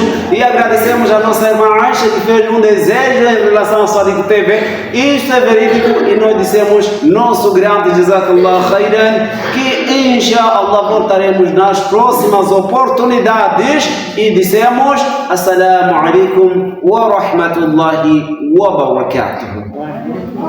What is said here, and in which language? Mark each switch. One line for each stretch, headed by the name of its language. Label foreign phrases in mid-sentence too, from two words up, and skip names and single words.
Portuguese: E agradecemos a nossa irmã Aisha que fez um desejo em relação ao Sadiq TV. Isto é verídico e nós dissemos nosso grande
Arabic: جزاك الله خيرا,
Portuguese: que inshallah voltaremos nas próximas oportunidades e dissemos
Arabic: السلام عليكم ورحمة الله وبركاته.